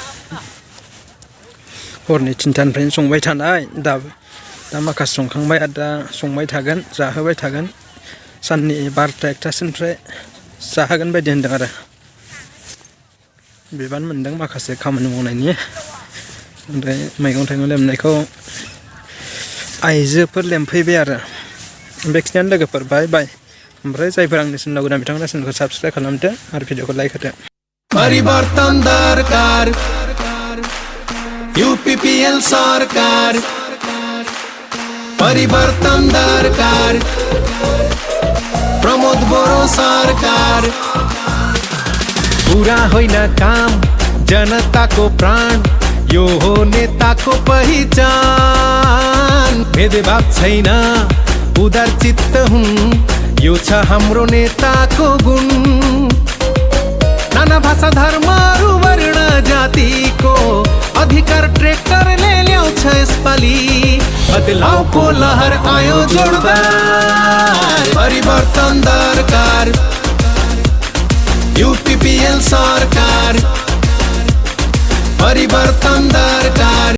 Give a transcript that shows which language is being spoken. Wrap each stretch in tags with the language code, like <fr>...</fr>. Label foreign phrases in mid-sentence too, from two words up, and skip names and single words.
<brx>हरनि 3टानिफ्रायनो संबाय थानाय दा माखासे संखांबाय आरो दा संबाय थागोन जाहोबाय थागोन साननि 12टा 1टासिमनिफ्राय जाहोगोन बायदि होनदों आरो बिबान मोनदों माखासे खामानि मावनायनि ओमफ्राय मैगं थाइगं लेमनायखौ आइजोफोर लेमफैबाय आरो बेखिनियानो लोगोफोर बाय बाय ओमफ्राय जायफोर आंनि चेनेलाव गोदान बिथांमोना चेनेलखौ साबस्क्राइब खालामदो आरो भिडिअखौ लाइक होदो</brx> <ne>परिवर्तन दरकार UPPL सरकार परिवर्तन दरकार प्रमोद बोरो सरकार पूरा होइन काम जनता को प्राण यो हो नेता को पहिचान भेदभाव छैन उदार चित्त हुन् यो छ हाम्रो नेताको गुण नाना भाषा धर्म वर्ण जातिको अधिकार ट्र्याक्टरले ल्याउँछ यसपालि बदलाव को लहर आयो जोरदार परिवर्तन दरकार UPPL सरकार परिवर्तन दरकार।</ne>